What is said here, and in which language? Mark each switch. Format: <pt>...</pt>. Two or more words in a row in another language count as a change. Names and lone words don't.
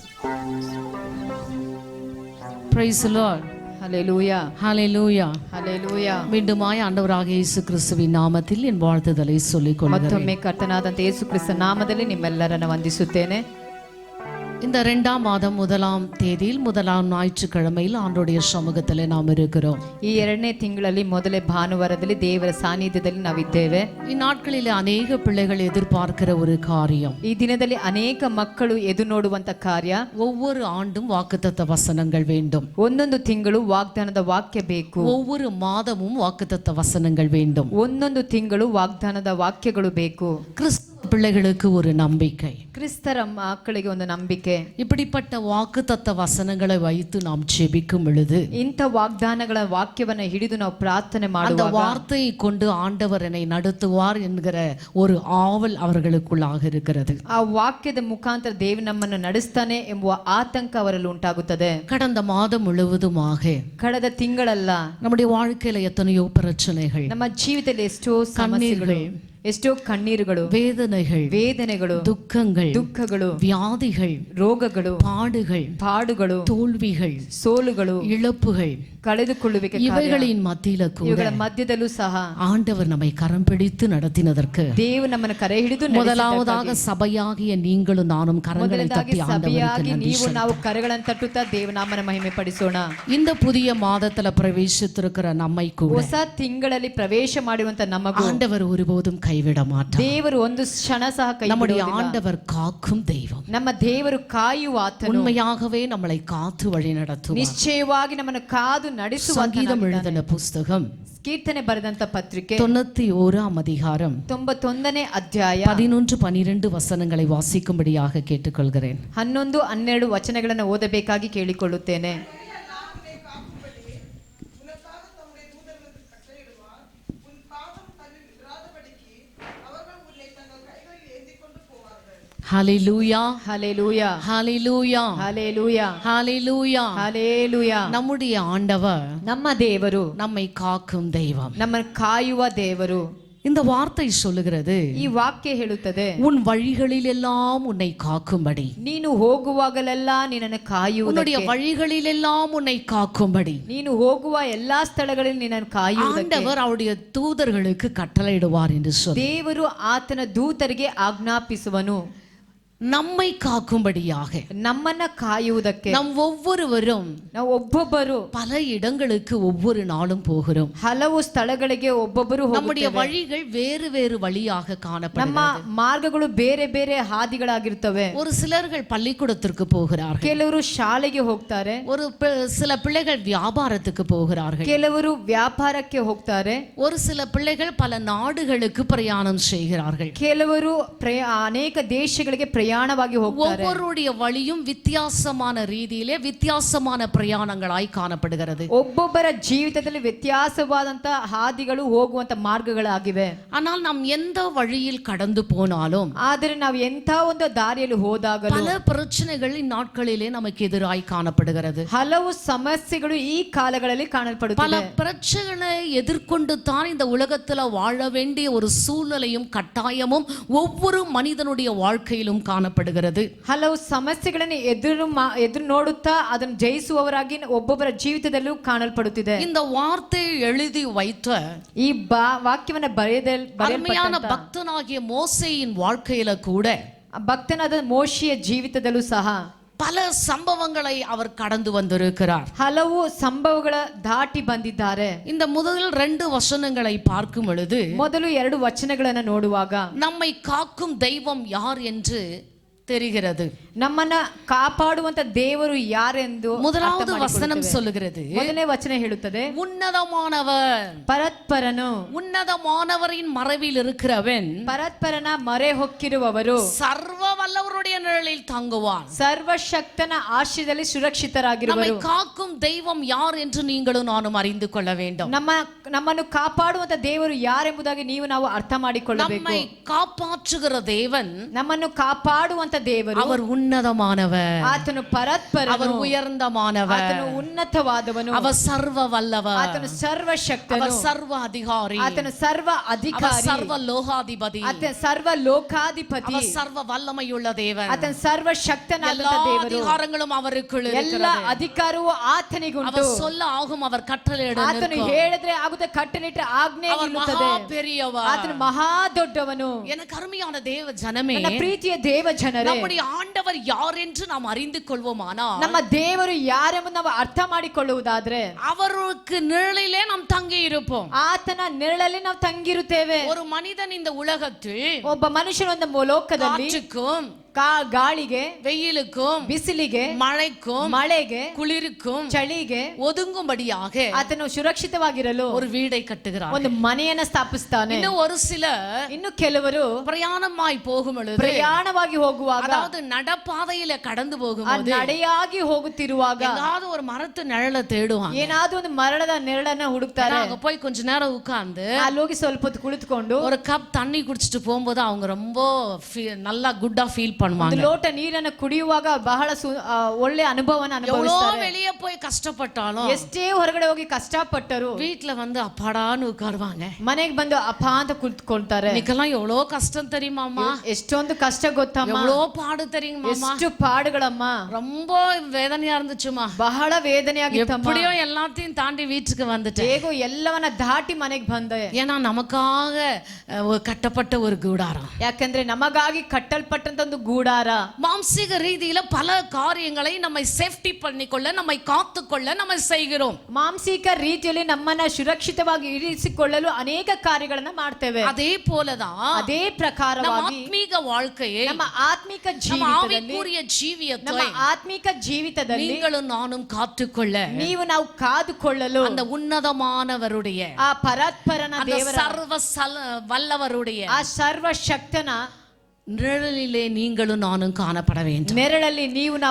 <en>Praise the Lord.</en> <ta>ஹல்லேலூயா</ta> <en>Hallelujah.</en> <ta>ஹல்லேலூயா. மீண்டுமாய் ஆண்டவராகிய இயேசு கிறிஸ்துவின் நாமத்தில் என் வாழ்த்துதலை சொல்லிக் கொள்கிறேன்.</ta> <kn>ಮತ್ತೊಮ್ಮೆ ಕರ್ತನಾದಂತ ಯೇಸು ಕ್ರಿಸ್ತ ನಾಮದಲ್ಲಿ ನಿಮ್ಮೆಲ್ಲರನ್ನು ವಂದಿಸುತ್ತೇನೆ.</kn> <ta>இந்த 2ஆம் மாதம் 1ஆம் தேதியில் 1ஆம் ஞாயிற்றுக்கிழமையில் ஆண்டவருடைய சமூகத்தில் நாம் இருக்கிறோம்.</ta> <kn>ಈ 2ನೇ ತಿಂಗಳಲ್ಲಿ ಮೊದಲೇ ಭಾನುವಾರದಲ್ಲಿ ದೇವರ ಸಾನ್ನಿಧ್ಯದಲ್ಲಿ ನಾವಿದ್ದೇವೆ.</kn> <ta>இந்நாட்களில் அநேக பிள்ளைகள் எதிர்பார்க்கிற ஒரு காரியம்,</ta> <kn>ಈ ದಿನದಲ್ಲಿ ಅನೇಕ ಮಕ್ಕಳು ಎದು ನೋಡುವಂತ ಕಾರ್ಯ,</kn> <ta>ஒவ்வொரு ஆண்டும் வாக்குத்தத்த வசனங்கள் வேண்டும்.</ta> <kn>ಒಂದೊಂದು ತಿಂಗಳು ವಾಗ್ದಾನದ ವಾಕ್ಯ ಬೇಕು.</kn> <ta>ஒவ்வொரு மாதமும் வாக்குத்தத்த வசனங்கள் வேண்டும்.</ta> <kn>ಒಂದೊಂದು ತಿಂಗಳು ವಾಗ್ದಾನದ ವಾಕ್ಯಗಳು ಬೇಕು.</kn> <ta>கிறிஸ்தவ பிள்ளைகளுக்கு ஒரு நம்பிக்கை,</ta> <kn>ಕ್ರಿಸ್ತರ ಮಕ್ಕಳಿಗೆ ಒಂದು ನಂಬಿಕೆ.</kn> <ta>இப்படிப்பட்ட வாக்குத்தத்த வசனங்களை வைத்து நாம் ஜெபிக்கும் பொழுது</ta> <kn>ಇಂಥ ವಾಗ್ದಾನಗಳ ವಾಕ್ಯವನ್ನ ಹಿಡಿದು ನಾವು ಪ್ರಾರ್ಥನೆ</kn> <ta>அந்த</ta> <kn>ಮಾಡುವಾಗ</kn> <ta>வார்த்தையை கொண்டு ஆண்டவர் என்னை நடத்துவார் என்கிற ஒரு ஆவல் அவர்களுக்குள்ளாக இருக்கிறது.</ta> <kn>ಆ ವಾಕ್ಯದ ಮುಖಾಂತರ ದೇವರು ನಮ್ಮನ್ನು ನಡೆಸ್ತಾನೆ ಎಂಬುವ ಆತಂಕ ಅವರಲ್ಲಿ ಉಂಟಾಗುತ್ತದೆ.</kn> <ta>கடந்த மாதம் முழுவதுமாக</ta> <kn>ಕಳೆದ ತಿಂಗಳಲ್ಲ</kn> <ta>நம்முடைய வாழ்க்கையில எத்தனையோ பிரச்சனைகள்,</ta> <kn>ನಮ್ಮ ಜೀವಿತದಲ್ಲಿ ಎಷ್ಟೋ ಸಮಸ್ಯೆಗಳು, ಎಷ್ಟೋ ಕಣ್ಣೀರುಗಳು, ವೇದನೆಗಳು, ದುಃಖಗಳು,</kn> <ta>வியாதிகள்,</ta> <kn>ರೋಗಗಳು, ಪಾಡುಗಳು,</kn> <ta>தோல்விகள்,</ta> <kn>ಸೋಲುಗಳು,</kn> <ta>இழப்புகள்,</ta> <kn>ಕಳೆದುಕೊಳ್ಳುವಿಕೆ,</kn> <ta>இவைகளின் மத்தியில கூட</ta> <kn>ಇವುಗಳ ಮಧ್ಯದಲ್ಲೂ ಸಹ</kn> <ta>ஆண்டவர் நம்மை கரம் பிடித்து நடத்தினதற்கு</ta> <kn>ದೇವರು ನಮ್ಮನ್ನು ಕರೆ ಹಿಡಿದು</kn> <ta>முதலாவதாக சபையாகிய நீங்களும் நானும் கரங்களை தட்டி</ta> <kn>ಸಭೆಯಾಗಿ</kn> <ta>ஆண்டவருக்கு</ta> <kn>ನೀವು ನಾವು ಕರೆಗಳನ್ನು ತಟ್ಟುತ್ತಾ ದೇವನಾಮನ ಮಹಿಮೆ ಪಡಿಸೋಣ.</kn> <ta>இந்த புதிய மாதத்துல பிரவேசித்திருக்கிற நம்மை கூட</ta> <kn>ಹೊಸ ತಿಂಗಳಲ್ಲಿ ಪ್ರವೇಶ ಮಾಡುವಂತ ನಮಗೂ</kn> <ta>ஆண்டவர் ஒருபோதும் கைவிட மாட்டார்.</ta> <kn>ದೇವರು ಒಂದು ಕ್ಷಣ ಸಹ ಕೈ</kn> <ta>நம்முடைய ஆண்டவர் காக்கும் தெய்வம்.</ta> <kn>ನಮ್ಮ ದೇವರು ಕಾಯುವ ಆತನು,</kn> <ta>உண்மையாகவே நம்மளை காத்து வழி நடத்துவார்.</ta> <kn>ನಿಶ್ಚಯವಾಗಿ ನಮ್ಮನ್ನು ಕಾದು ನಡೆಸುವ.</kn> <ta>சங்கீதம் எழுதின புஸ்தகம்</ta> <kn>ಕೀರ್ತನೆ ಬರೆದಂತ ಪತ್ರಿಕೆ</kn> <ta>91ஆம் அதிகாரம்</ta> <kn>91ನೇ ಅಧ್ಯಾಯ</kn> <ta>11-12 ವಚನங்களை வாசிக்கும்படியாக கேட்டுக்கொள்கிறேன்.</ta> <kn>11-12 ವಚನಗಳನ್ನು ಓದಬೇಕಾಗಿ ಕೇಳಿಕೊಳ್ಳುತ್ತೇನೆ.</kn> <ta>ஹல்லேலூயா, ஹல்லேலூயா, ஹல்லேலூயா, ஹல்லேலூயா, ஹல்லேலூயா, ஹல்லேலூயா. நம்முடைய ஆண்டவர்,</ta> <kn>ನಮ್ಮ ದೇವರು,</kn> <ta>நம்மை காக்கும் தெய்வம்,</ta> <kn>ನಮ್ಮನ್ನು ಕಾಯುವ ದೇವರು.</kn> <ta>இந்த வார்த்தை சொல்லுகிறது,</ta> <kn>ಈ ವಾಕ್ಯ ಹೇಳುತ್ತದೆ,</kn> <ta>உன் வழிகளில் எல்லாம் உன்னை காக்கும்படி,</ta> <kn>ನೀನು ಹೋಗುವಾಗಲೆಲ್ಲ ನಿನ್ನನ್ನು ಕಾಯುವುದಕ್ಕೆ,</kn> <ta>உன்னுடைய வழிகளில் எல்லாம் உன்னை காக்கும்படி</ta> <kn>ನೀನು ಹೋಗುವ ಎಲ್ಲಾ ಸ್ಥಳಗಳಲ್ಲಿ ನಿನ್ನನ್ನು ಕಾಯುವುದಕ್ಕೆ</kn> <ta>ஆண்டவர் அவருடைய தூதர்களுக்கு கட்டளையிடுவார் என்று சொல்லி</ta> <kn>ದೇವರು ಆತನ ದೂತರಿಗೆ ಆಜ್ಞಾಪಿಸುವನು.</kn> <ta>நம்மை காக்கும்படியாக,</ta> <kn>ನಮ್ಮನ್ನ ಕಾಯುವುದಕ್ಕೆ.</kn> <ta>நம் ஒவ்வொருவரும்</ta> <kn>ನಾವು ಒಬ್ಬೊಬ್ಬರು</kn> <ta>பல இடங்களுக்கு ஒவ்வொரு நாளும் போகிறோம்.</ta> <kn>ಹಲವು ಸ್ಥಳಗಳಿಗೆ ಒಬ್ಬೊಬ್ಬರು</kn> <ta>நம்முடைய</ta> <kn>ಹೋಗುತ್ತೇವೆ.</kn> <ta>வழிகள் வேறு வேறு வழியாக</ta> <kn>ನಮ್ಮ</kn> <ta>காணப்படுகிறது.</ta> <kn>ಮಾರ್ಗಗಳು ಬೇರೆ ಬೇರೆ ಹಾದಿಗಳಾಗಿರ್ತವೆ.</kn> <ta>ஒரு சிலர்கள் பள்ளிக்கூடத்திற்கு போகிறார்கள்,</ta> <kn>ಕೆಲವರು ಶಾಲೆಗೆ ಹೋಗ್ತಾರೆ,</kn> <ta>சில பிள்ளைகள் வியாபாரத்துக்கு போகிறார்கள்,</ta> <kn>ಕೆಲವರು ವ್ಯಾಪಾರಕ್ಕೆ ಹೋಗ್ತಾರೆ,</kn> <ta>ஒரு சில பிள்ளைகள் பல நாடுகளுக்கு பிரயாணம் செய்கிறார்கள்.</ta> <kn>ಕೆಲವರು ಅನೇಕ ದೇಶಗಳಿಗೆ ಪ್ರಯಾಣವಾಗಿ ಹೋಗ್ತಾರೆ.</kn> <ta>ஒவ்வொருடைய வழியும் வித்தியாசமான ரீதியிலே வித்தியாசமான பிரயாணங்களாய் காணப்படுகிறது.</ta> <kn>ಒಬ್ಬೊಬ್ಬರ ಜೀವಿತದಲ್ಲಿ ವ್ಯತ್ಯಾಸವಾದಂತಹ ಹಾದಿಗಳು ಹೋಗುವಂತ ಮಾರ್ಗಗಳಾಗಿವೆ.</kn> <ta>ஆனால் நாம் எந்த வழியில் கடந்து போனாலும்,</ta> <kn>ಆದರೆ ನಾವು ಎಂಥ ಒಂದು ದಾರಿಯಲ್ಲಿ ಹೋದಾಗಲೂ</kn> <ta>பல பிரச்சனைகள் இந்நாட்களிலே நமக்கு எதிராய் காணப்படுகிறது.</ta> <kn>ಹಲವು ಸಮಸ್ಯೆಗಳು ಈ ಕಾಲಗಳಲ್ಲಿ</kn> <ta>பல</ta> <kn>ಕಾಣಲ್ಪಡುತ್ತವೆ.</kn> <ta>பிரச்சனைகளை எதிர்கொண்டு தான் இந்த உலகத்துல வாழ வேண்டிய ஒரு சூழ்நிலையும் கட்டாயமும் ஒவ்வொரு மனிதனுடைய வாழ்க்கையிலும் காணப்படுகிறது.</ta> <kn>ಹಲವು ಸಮಸ್ಯೆಗಳನ್ನು ಎದುರು ನೋಡುತ್ತಾ ಅದನ್ನು ಜಯಿಸುವವರಾಗಿ ಒಬ್ಬೊಬ್ಬರ ಜೀವಿತದಲ್ಲೂ ಕಾಣಲ್ಪಡುತ್ತಿದೆ.</kn> <ta>இந்த வார்த்தையை எழுதி வைத்த</ta> <kn>ಈ ವಾಕ್ಯವನ್ನ</kn> <ta>அருமையான பக்தனாகிய மோசேயின் வாழ்க்கையில கூட,</ta> <kn>ಭಕ್ತನಾದ ಮೋಶೆಯ ಜೀವಿತದಲ್ಲೂ ಸಹ</kn> <ta>பல சம்பவங்களை அவர் கடந்து வந்திருக்கிறார்.</ta> <kn>ಹಲವು ಸಂಭವಗಳ ದಾಟಿ ಬಂದಿದ್ದಾರೆ.</kn> <ta>இந்த முதல் 2 வசனங்களை பார்க்கும் பொழுது,</ta> <kn>ಮೊದಲು 2 ವಚನಗಳನ್ನು ನೋಡುವಾಗ</kn> <ta>நம்மை காக்கும் தெய்வம் யார் என்று தெரிகிறது.</ta> <kn>ನಮ್ಮನ್ನ ಕಾಪಾಡುವಂತ ದೇವರು ಯಾರೆಂದು</kn> <ta>முதலாவது வசனம் சொல்லுகிறது,</ta> <kn>ಮೊದಲನೇ ವಚನ ಹೇಳುತ್ತದೆ,</kn> <ta>உன்னதமானவர்,</ta> <kn>ಪರತ್ಪರನು,</kn> <ta>உன்னதமானவரின் மறைவில் இருக்கிறவன்</ta> <kn>ಪರತ್ಪರನ ಮರೆ ಹೊಕ್ಕಿರುವವರು</kn> <ta>சர்வ வல்லவருடைய நிழலில் தங்குவான்.</ta> <kn>ಸರ್ವಶಕ್ತನ ಆಶ್ರಯದಲ್ಲಿ ಸುರಕ್ಷಿತರಾಗಿರುವರು.</kn> <ta>நம்மை காக்கும் தெய்வம் யார் என்று நீங்களும் நானும் அறிந்து கொள்ள வேண்டும்.</ta> <kn>ನಮ್ಮನ್ನು ಕಾಪಾಡುವಂತ ದೇವರು ಯಾರೆಂಬುದಾಗಿ ನೀವು ನಾವು ಅರ್ಥ ಮಾಡಿಕೊಳ್ಳಬೇಕು.</kn> <ta>நம்மை காப்பாற்றுகிற தேவன்</ta> <kn>ನಮ್ಮನ್ನು ಕಾಪಾಡುವಂತ ದೇವರು,</kn> <ta>அவர் உன்னதமானவர்,</ta> <kn>ಆತನು ಪರಾತ್ಪರನು,</kn> <ta>அவர் உயர்ந்தமானவர்,</ta> <kn>ಆತನು ಉನ್ನತವಾದವನು,</kn> <ta>அவர் சர்வ வல்லவர்,</ta> <kn>ಆತನು ಸರ್ವಶಕ್ತನು,</kn> <ta>அவர் சர்வ அதிகாரி,</ta> <kn>ಆತನು ಸರ್ವ</kn> <ta>அவர்</ta> <kn>ಅಧಿಕಾರಿ,</kn> <ta>சர்வ லோகாதிபதி,</ta> <kn>ಆತನು ಸರ್ವ ಲೋಕಾಧಿಪತಿ,</kn> <ta>அவர் சர்ವ வல்லமையுள்ள தேவன்.</ta> <kn>ಆತನು ಸರ್ವಶಕ್ತನಾದ</kn> <ta>எல்லா</ta> <kn>ದೇವರು,</kn> <ta>அதிகாரங்களும் அவருக்குள்</ta> <kn>ಎಲ್ಲ</kn> <ta>இருக்கிறது.</ta> <kn>ಅಧಿಕಾರವು ಆತನಿಗುಂಟು.</kn> <ta>அவர் சொல்ல ஆகும், அவர் கட்டளையிட</ta> <kn>ಆತನು</kn> <ta>நிற்கும்.</ta> <kn>ಹೇಳಿದ್ರೆ ಆಗುತ್ತೆ, ಕಟ್ಟನಿಟ್ಟು ಆಜ್ಞೆ</kn> <ta>அவர்</ta> <kn>ನಿಲ್ಲುತ್ತದೆ.</kn> <ta>மகா பெரியவர்.</ta> <kn>ಆತನು ಮಹಾ ದೊಡ್ಡವನು.</kn> <ta>எனக்கு அருமையான தேவ ஜனமே,</ta> <kn>ನನ್ನ ಪ್ರೀತಿಯ ದೇವ ಜನರೇ,</kn> <ta>நம்முடைய ஆண்டவர் யார் என்று நாம் அறிந்து கொள்வோமானால்,</ta> <kn>ನಮ್ಮ ದೇವರು ಯಾರೆಂಬುದು ನಾವು ಅರ್ಥ ಮಾಡಿಕೊಳ್ಳುವುದಾದ್ರೆ,</kn> <ta>அவருக்கு நிழலிலே நாம் தங்கி இருப்போம்.</ta> <kn>ಆತನ ನೆರಳಲ್ಲಿ ನಾವು ತಂಗಿರುತ್ತೇವೆ.</kn> <ta>ஒரு மனிதன் இந்த உலகத்தில்</ta> <kn>ಒಬ್ಬ ಮನುಷ್ಯನ ಒಂದು ಲೋಕದಲ್ಲಿ</kn> <ta>காற்றுக்கும்</ta> <kn>ಗಾಳಿಗೆ,</kn> <ta>வெயிலுக்கும்</ta> <kn>ಬಿಸಿಲಿಗೆ,</kn> <ta>மழைக்கும்</ta> <kn>ಮಳೆಗೆ,</kn> <ta>குளிருக்கும்</ta> <kn>ಚಳಿಗೆ</kn> <ta>ஒதுங்கும்படியாக</ta> <kn>ಆತನು ಸುರಕ್ಷಿತವಾಗಿರಲು</kn> <ta>ஒரு வீடை கட்டுகிறார்.</ta> <kn>ಒಂದು ಮನೆಯನ್ನ ಸ್ಥಾಪಿಸ್ತಾನೆ.</kn> <ta>இன்னும் ஒரு சிலர்</ta> <kn>ಇನ್ನು ಕೆಲವರು</kn> <ta>பிரயாணமாய் போகும் பொழுது,</ta> <kn>ಪ್ರಯಾಣವಾಗಿ ಹೋಗುವಾಗ,</kn> <ta>அதாவது நடப்பாதையில கடந்து</ta> <kn>ಆ</kn> <ta>போகும்போது</ta> <kn>ನಡೆಯಾಗಿ ಹೋಗುತ್ತಿರುವಾಗ</kn> <ta>ஏதாவது ஒரு மரத்து நிழலை தேடுவாங்க.</ta> <kn>ಏನಾದ್ರೂ ಒಂದು ಮರಳದ ನೆರಳನ್ನ ಹುಡುಕ್ತಾರೆ.</kn> <ta>அங்க போய் கொஞ்ச நேரம் உட்கார்ந்து</ta> <kn>ಅಲ್ಲಿ ಹೋಗಿ ಸ್ವಲ್ಪ ಹೊತ್ತು ಕುಳಿತುಕೊಂಡು</kn> <ta>ஒரு கப் தண்ணி குடிச்சிட்டு போகும்போது அவங்க ரொம்ப நல்லா</ta> <en>gooda feel</en> <kn>ಒಂದು</kn> <ta>பண்ணுவாங்க.</ta> <kn>ಲೋಟ ನೀರನ್ನು ಕುಡಿಯುವಾಗ ಬಹಳ ಒಳ್ಳೆ ಅನುಭವನ</kn> <ta>எவ்வளோ</ta> <kn>ಅನುಭವಿಸ್ತಾರೆ.</kn> <ta>வெளியே போய் கஷ்டப்பட்டாலும்</ta> <kn>ಎಷ್ಟೇ ಹೊರಗಡೆ ಹೋಗಿ ಕಷ್ಟಪಟ್ಟರು</kn> <ta>வீட்டுல வந்து அப்பாடான்னு உட்காருவாங்க.</ta> <kn>ಮನೆಗೆ ಬಂದು ಅಪ್ಪ ಅಂತ ಕುಳಿತುಕೊಳ್ತಾರೆ.</kn> <ta>இன்னைக்கெல்லாம் எவ்வளோ கஷ்டம் தெரியுமாமா,</ta> <kn>ಎಷ್ಟೊಂದು ಕಷ್ಟ ಗೊತ್ತಮ್ಮ,</kn> <ta>எவ்வளோ பாடு தெரியுமாமா,</ta> <kn>ಎಷ್ಟು ಪಾಡುಗಳಮ್ಮ,</kn> <ta>ரொம்ப வேதனையா இருந்துச்சுமா,</ta> <kn>ಬಹಳ ವೇದನೆ ಆಗಿತ್ತಮ್ಮ.</kn> <ta>எப்படியோ எல்லாத்தையும் தாண்டி வீட்டுக்கு வந்துட்டேன்.</ta> <kn>ಹೇಗೋ ಎಲ್ಲವನ್ನ ದಾಟಿ ಮನೆಗೆ ಬಂದೆ.</kn> <ta>ஏன்னா நமக்காக கட்டப்பட்ட ஒரு கூடாரம்.</ta> <kn>ಯಾಕಂದ್ರೆ ನಮಗಾಗಿ ಕಟ್ಟಲ್ಪಟ್ಟಂತ ಒಂದು ಗೂಡಾರ.</kn> <ta>மாம்சீக ரீதியில பல காரியங்களை நம்மை சேஃப்டி பண்ணிக்கொள்ள, நம்மை காத்துக்கொள்ள நம்ம செய்கிறோம்.</ta> <kn>ಮಾಂಸಿಕ ರೀತಿಯಲ್ಲಿ ನಮ್ಮನ್ನ ಸುರಕ್ಷಿತವಾಗಿ ಇರಿಸಿಕೊಳ್ಳಲು ಅನೇಕ ಕಾರ್ಯಗಳನ್ನ ಮಾಡ್ತೇವೆ.</kn> <ta>அதே போலதான்</ta> <kn>ಅದೇ ಪ್ರಕಾರವಾಗಿ</kn> <ta>நம்ம ஆத்மீக வாழ்க்கையை,</ta> <kn>ನಮ್ಮ ಆತ್ಮಿಕ</kn> <ta>நம்ம</ta> <kn>ಜೀವಿತದಲ್ಲಿ,</kn> <ta>ஆவிக்குரிய ஜீவியத்தை</ta> <kn>ನಮ್ಮ ಆತ್ಮಿಕ ಜೀವಿತದಲ್ಲಿ</kn> <ta>நீங்களும் நானும் காத்துக்கொள்ள,</ta> <kn>ನಾವು ಕಾದುಕೊಳ್ಳಲು</kn> <ta>அந்த உன்னதமானவருடைய,</ta> <kn>ಆ ಪರಾತ್ಪರನ</kn> <ta>அந்த</ta> <kn>ದೇವರ,</kn> <ta>சர்வ வல்லவருடைய</ta> <kn>ಆ ಸರ್ವಶಕ್ತನ</kn> <ta>நிழலிலே நீங்களும் நானும் காணப்பட வேண்டும்.</ta> <kn>ನೆರಳಲ್ಲಿ ನಾವು</kn>